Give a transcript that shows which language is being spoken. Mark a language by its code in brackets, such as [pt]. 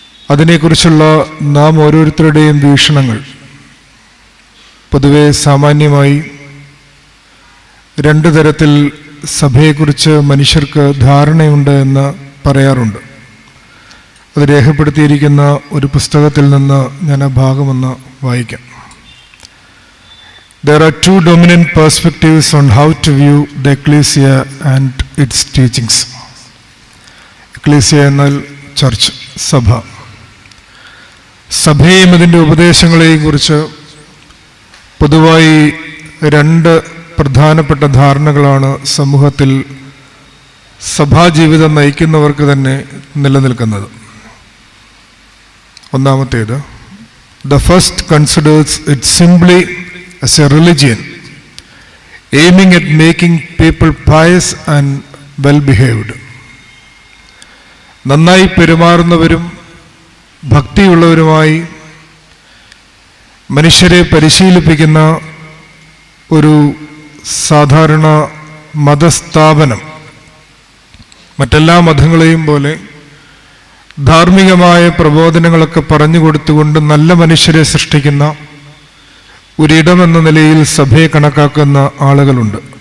[ml] അതിനെക്കുറിച്ചുള്ള നാം ഓരോരുത്തരുടെയും വീക്ഷണങ്ങൾ. പൊതുവെ സാമാന്യമായി രണ്ട് തരത്തിൽ സഭയെക്കുറിച്ച് മനുഷ്യർക്ക് ധാരണയുണ്ട് എന്ന് പറയാറുണ്ട്. അത് രേഖപ്പെടുത്തിയിരിക്കുന്ന ഒരു പുസ്തകത്തിൽ നിന്ന് ഞാൻ ആ ഭാഗമൊന്ന് വായിക്കാം. [en] There are two dominant perspectives on how to view the Ecclesia and its teachings. [ml] Ecclesia എന്നാൽ ചർച്ച്, സഭ. സഭയെയും അതിൻ്റെ ഉപദേശങ്ങളെയും കുറിച്ച് പൊതുവായി രണ്ട് പ്രധാനപ്പെട്ട ധാരണകളാണ് സമൂഹത്തിൽ സഭാജീവിതം നയിക്കുന്നവർക്ക് തന്നെ നിലനിൽക്കുന്നത്. ഒന്നാമത്തേത്, [en] the first considers it simply as a religion aiming at making people pious and well-behaved. [ml] നന്നായി പെരുമാറുന്നവരും ഭക്തിയുള്ളവരുമായി മനുഷ്യരെ പരിശീലിപ്പിക്കുന്ന ഒരു സാധാരണ മതസ്ഥാപനം. മറ്റെല്ലാ മതങ്ങളെയും പോലെ ധാർമ്മികമായ പ്രബോധനങ്ങളൊക്കെ പറഞ്ഞു കൊടുത്തുകൊണ്ട് നല്ല മനുഷ്യരെ സൃഷ്ടിക്കുന്ന ഒരിടമെന്ന നിലയിൽ സഭയെ കണക്കാക്കുന്ന ആളുകളുണ്ട്.